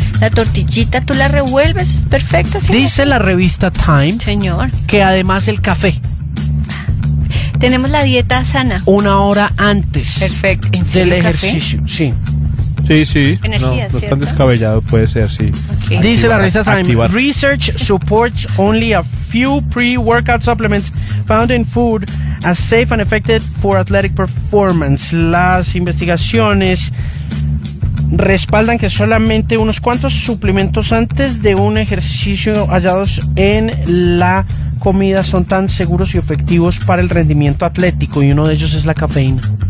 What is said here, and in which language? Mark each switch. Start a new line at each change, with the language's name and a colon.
Spanish: La tortillita tú la revuelves, es perfecta. Dice la revista Time, señor, que además el café. Tenemos la dieta sana. Una hora antes. Perfecto. Del ejercicio, sí. Sí, sí. Energía, no, no es tan descabellado, puede ser, sí. Okay. Dice la revista Time, activar.
English: Research supports only a few pre-workout supplements found in food as safe and effective for athletic performance.
Spanish: Las investigaciones respaldan que solamente unos cuantos suplementos antes de un ejercicio hallados en la comida son tan seguros y efectivos para el rendimiento atlético, y uno de ellos es la cafeína.